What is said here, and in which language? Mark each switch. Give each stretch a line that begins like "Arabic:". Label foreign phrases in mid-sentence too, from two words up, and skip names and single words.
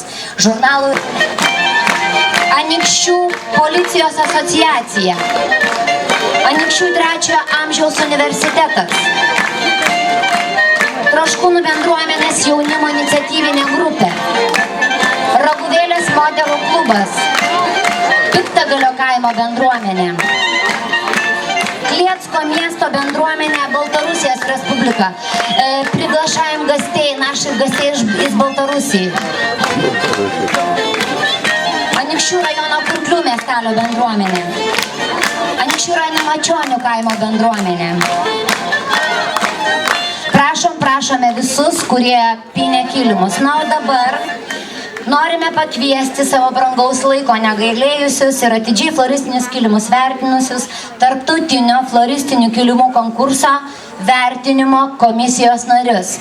Lithuanian: Žurnalų Anykščių policijos asociacija, Anykščių 3-ojo amžiaus universitetas, Troškūnų bendruomenės jaunimo iniciatyvinė grupė, Raguvėlės moterų klubas, Piktagalio kaimo bendruomenė, Kliecko miesto bendruomenė, Baltarusijos Respublika.
Russian: Приглашаем гостей, наших гостей из Балtarusijos.
Lithuanian: Anykščių rajono Kurklių miestelio bendruomenė, Anykščių rajono Mačionių kaimo bendruomenė. Prašome visus, kurie pynė kilimus. Na, o dabar norime pakviesti savo brangaus laiko negailėjusius ir atidžiai floristinius kilimus vertinusius tarptautinio floristinių kilimų konkurso vertinimo komisijos narius.